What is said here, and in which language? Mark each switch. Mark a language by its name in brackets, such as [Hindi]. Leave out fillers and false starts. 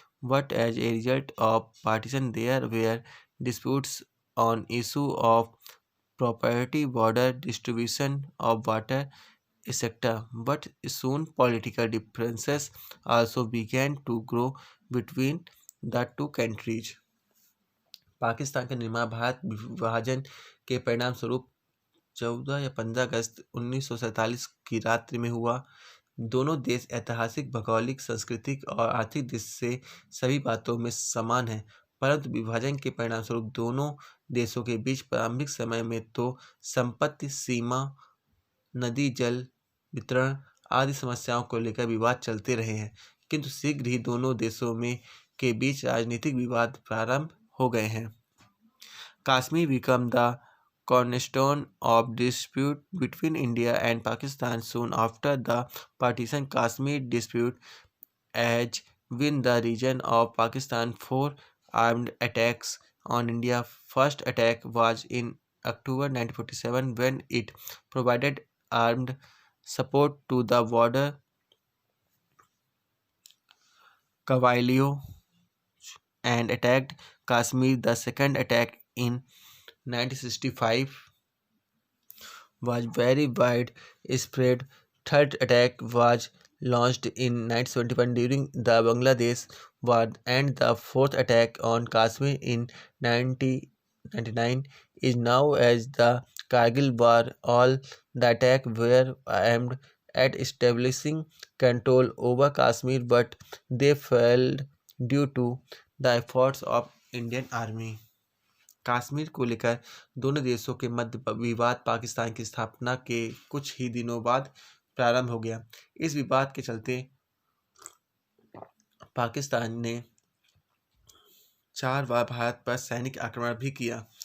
[English] But as a result of partition, there were disputes on issue of property, border distribution of water, etc. But soon political differences also began to grow between the two countries. [Hindi] Pakistan का निर्माण भारत विभाजन के परिणाम स्वरूप 14 या 15 अगस्त 1947 की रात्रि में हुआ। दोनों देश ऐतिहासिक, भौगोलिक, सांस्कृतिक और आर्थिक दृष्टि से सभी बातों में समान हैं, परंतु विभाजन के परिणामस्वरूप दोनों देशों के बीच प्रारंभिक समय में तो संपत्ति सीमा, नदी जल वितरण आदि समस्याओं को लेकर विवाद चलते रहे हैं, किंतु शीघ्र ही दोनों देशों में के बीच राजनीतिक विवाद प्रारंभ हो गए हैं. [English] Kashmir became the cornerstone of dispute between India and Pakistan soon after the partition. Kashmir dispute has been the region of Pakistan for armed attacks on India. First attack was in October 1947 when it provided armed support to the border Kawailio and attacked Kashmir. The second attack in 1965 was very widespread. Third attack was launched in 1971 during the Bangladesh War, and the fourth attack on Kashmir in 1999 is now as the Kargil War. All the attacks were aimed at establishing control over Kashmir, but they failed due to the efforts of Indian Army. [Hindi] Kashmir को लेकर दोनों देशों के मध्य विवाद पाकिस्तान की स्थापना के कुछ ही दिनों बाद प्रारंभ हो गया. इस विवाद के चलते पाकिस्तान ने 4 बार भारत पर सैनिक आक्रमण भी किया.